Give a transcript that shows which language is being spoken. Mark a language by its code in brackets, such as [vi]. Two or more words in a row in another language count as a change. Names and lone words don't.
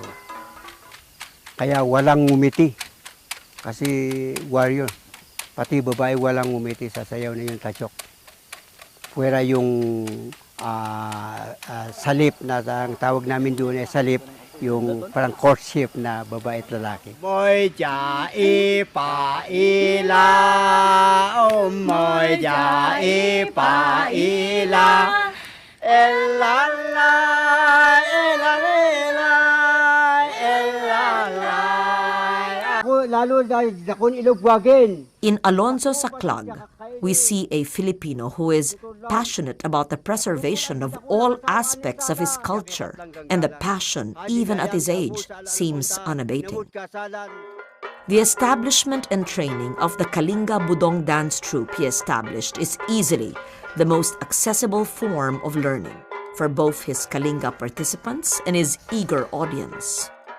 [tl] Kaya walang ngumiti. Kasi warrior. Pati babae walang ngumiti sa sayaw na yung tachok. Puwera yung salip na ang tawag namin doon ay salip, yung parang courtship na babae at lalaki. Moy ja ipa ila, oh moy ja ipa ila, elala, elala, elala. Ako lalo dahil ako Ilugwagin. [en] In Alonzo Saklag, we see a Filipino who is passionate about the preservation of all aspects of his culture, and the passion, even at his age, seems unabating. The establishment and training of the Kalinga Budong dance troupe he established is easily the most accessible form of learning for both his Kalinga participants and his eager audience.